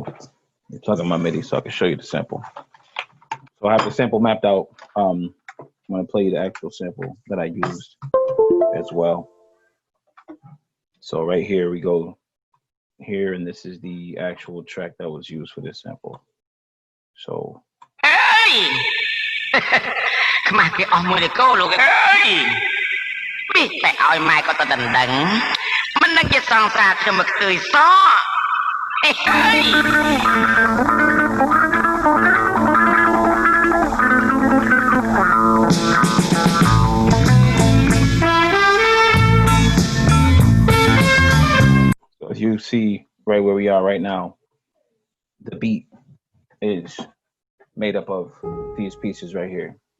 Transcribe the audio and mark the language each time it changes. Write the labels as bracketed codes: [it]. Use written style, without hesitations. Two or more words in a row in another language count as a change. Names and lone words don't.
[en] You're talking my MIDI, so I can show you the sample. So I have the sample mapped out. I'm gonna play you the actual sample that I used as well. So right here we go here, and this is the actual track that was used for this sample. So. Hey! [km] ខ្មាស់គេអស់មួយកោលោកអើយពីតែឲ្យម៉ែក៏ទៅដណ្ដឹងមិនដឹងជាសង្សារខ្ញុំមកខ្ទើយសហេ [en] So as you see right where we are right now, the beat is made up of these pieces right here.